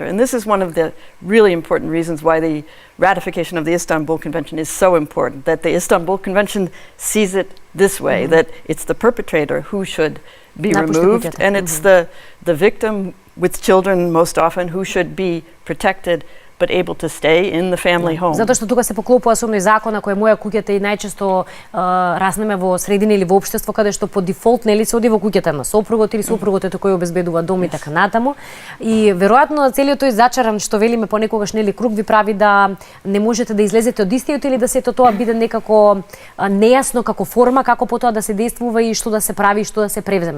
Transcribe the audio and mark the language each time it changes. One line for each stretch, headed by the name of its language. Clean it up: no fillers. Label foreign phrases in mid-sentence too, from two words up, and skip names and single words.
English: And this is one of the really important reasons why the ratification of the Istanbul Convention is so important, that the Istanbul Convention sees it this way, that it's the perpetrator who should be removed, and it's the victim with children most often who should be protected but able to stay in the family home.
Macedonian: Затоа што тука се поклопува со оној закон на кој моја куќата и најчесто раснеме во средина или во општество каде што по дефолт нели се оди во куќата на сопругот или сопругот е тој кој обезбедува дом и така натаму. И веројатно целиот тој зачаран што велиме понекогаш нели круг ви прави да не можете да излезете од истиот или да сето тоа биде некако нејасно како форма, како потоа да се действува и што да се прави и што да се превземе.